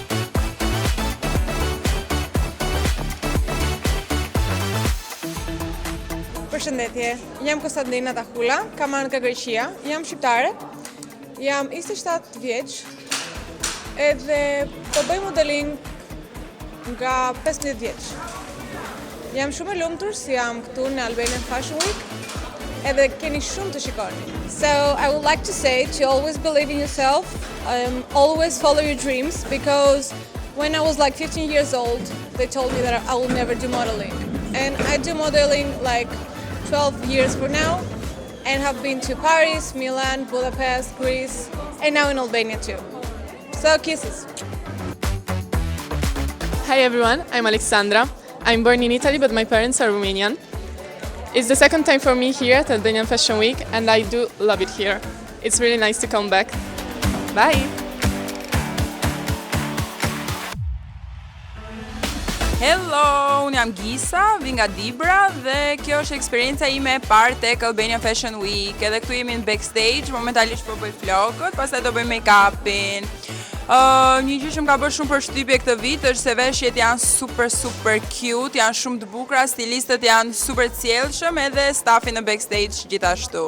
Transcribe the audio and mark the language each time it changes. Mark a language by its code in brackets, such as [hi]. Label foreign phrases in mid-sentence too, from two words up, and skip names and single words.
[sq] Përshëndetje, jam Konstantina Takula, kam anë nga Greqia, jam shqiptare, jam 27 vjeç, edhe po bëj modeling nga 15 vjeç. Jam shumë e lumtur si jam këtu në Albanian Fashion Week, edhe keni shumë të shikoni. [en] So I would like to say to always believe in yourself, always follow your dreams, because when I was like 15 years old, they told me that I will never do modeling. And I do modeling like 12 years for now, and have been to Paris, Milan, Budapest, Greece, and now in Albania too. So kisses. Hi everyone, I'm Alexandra. I'm born in Italy, but my parents are Romanian. It's the second time for me here at Albanian Fashion Week, and I do love it here. It's really nice to come back. Bye! Hello, [sq] unë jam Gisa, vi nga Dibra dhe kjo është eksperienca ime e parë tek Albania Fashion Week. Edhe këtu jemi në backstage, momentalisht po bëj flokët, pastaj do bëj make-upin. Një gjë që më ka bërë shumë përshtypje këtë vit është se veshjet janë [en] super cute, [sq] janë shumë të bukura, stilistët janë super të sjellshëm edhe stafi në backstage gjithashtu.